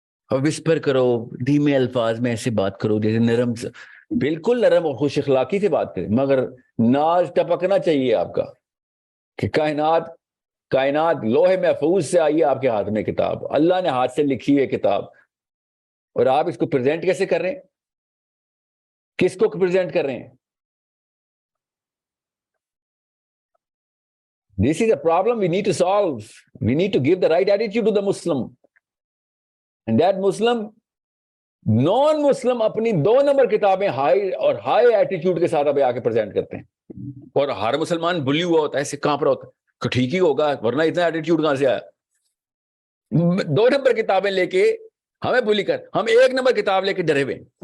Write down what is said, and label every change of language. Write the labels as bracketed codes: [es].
[ur] اور وسپر کرو، دھیمے الفاظ میں ایسے بات کرو جیسے نرم بالکل نرم اور خوش اخلاقی سے بات کریں، مگر ناز ٹپکنا چاہیے آپ کا کہ کائنات لوہے محفوظ سے آئی ہے آپ کے ہاتھ میں کتاب، اللہ نے ہاتھ سے لکھی ہے کتاب، اور آپ اس کو پریزنٹ کیسے کر رہے ہیں؟ کس کو پریزنٹ کر رہے ہیں؟ [en] This is a problem we need to solve. We need to give the right attitude to the Muslim. And that Muslim, non-Muslim [ur] اپنی 2 نمبر کتابیں ہائی ایٹیٹیوڈ کے ساتھ ابھی آ کے پریزنٹ کرتے ہیں. اور ہر مسلمان بلی ہوا ہوتا ہے، ایسے کانپ رہا ہوتا ہے کہ ٹھیک ہی ہوگا ورنہ اتنا ایٹیٹیوڈ کہاں سے آیا. 2 نمبر کتابیں لے کے ہمیں بلی کر، ہم 1 نمبر کتاب لے کے ڈرے ہوئے.